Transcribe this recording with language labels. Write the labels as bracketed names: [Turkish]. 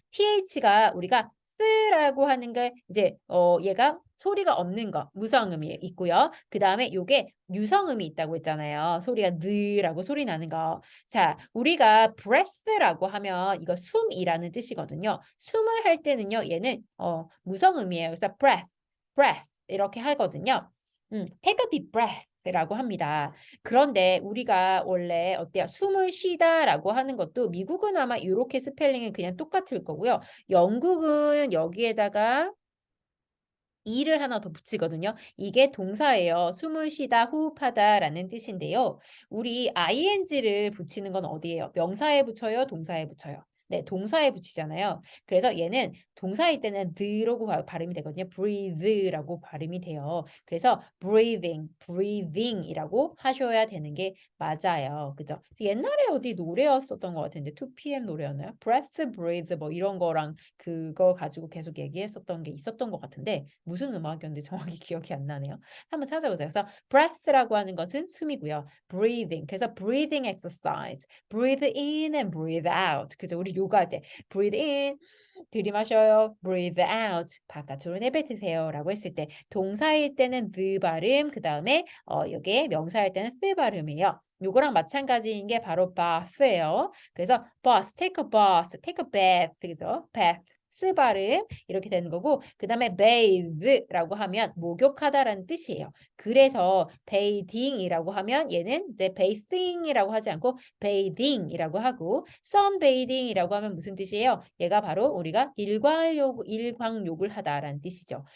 [Korean] th가 우리가 쓰라고 하는 게 이제 얘가 소리가 없는 거, 무성음이 있고요. 그다음에 요게 유성음이 있다고 했잖아요. 소리가 느라고 소리 나는 거. 자, 우리가 breath라고 하면 이거 숨이라는 뜻이거든요. 숨을 할 때는요. 얘는 무성음이에요. 그래서 breath, breath 이렇게 하거든요. [English] take a deep breath라고 합니다. [Korean] 그런데 우리가 원래 어때요? 숨을 쉬다라고 하는 것도 미국은 아마 이렇게 스펠링은 그냥 똑같을 거고요. 영국은 여기에다가 이를 하나 더 붙이거든요. 이게 동사예요. 숨을 쉬다, 호흡하다라는 뜻인데요. 우리 ing를 붙이는 건 어디예요? 명사에 붙여요, 동사에 붙여요. 네, 동사에 붙이잖아요. 그래서 얘는 동사일 때는 the라고 발음이 되거든요. breathe라고 발음이 돼요. 그래서 breathing, breathing이라고 하셔야 되는 게 맞아요. 그죠? 옛날에 어디 노래였었던 것 같은데 2PM 노래였나요? breath, breathe 뭐 이런 거랑 그거 가지고 계속 얘기했었던 게 있었던 것 같은데 무슨 음악이었는지 정확히 기억이 안 나네요. 한번 찾아보세요. 그래서 breath라고 하는 것은 숨이고요. [English] breathing. 그래서 breathing exercise. breathe in and breathe out. [Korean] 그죠? 우리 요가할 때 [English] breathe in [Korean] 들이마셔요. [English] breathe out. [Korean] 바깥으로 내뱉으세요. 라고 했을 때 동사일 때는 the 발음 그다음에 요게 명사일 때는 the 발음이에요. 요거랑 마찬가지인 게 바로 bath예요. [English] 그래서 bath, take a bath, take a bath, 그죠? [Korean] bath, 스 발음 이렇게 되는 거고 그 다음에 bathe라고 하면 목욕하다라는 뜻이에요. 그래서 bathing이라고 하면 얘는 이제 bathing이라고 하지 않고 bathing이라고 하고 sunbathing이라고 하면 무슨 뜻이에요? 얘가 바로 우리가 일광욕을 하다라는 뜻이죠.